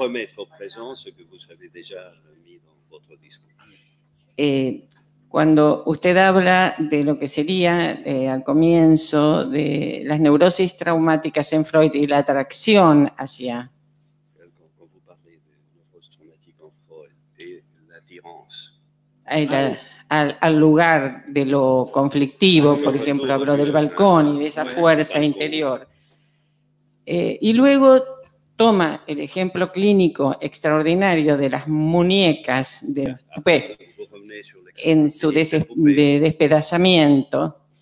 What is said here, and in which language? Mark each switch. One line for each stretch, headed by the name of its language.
French: Remettre au présent ce que vous avez déjà mis dans votre discours.
Spanish: Cuando usted habla de lo que sería al comienzo de las neurosis traumáticas en Freud y la atracción hacia
French: Quand vous parlez de neurose traumatique en Freud et l'attirance.
Spanish: al lugar de lo conflictivo, por ejemplo, habló del balcón y de esa fuerza interior. Y luego toma el ejemplo clínico extraordinario de las muñecas de Poupée en su despedazamiento.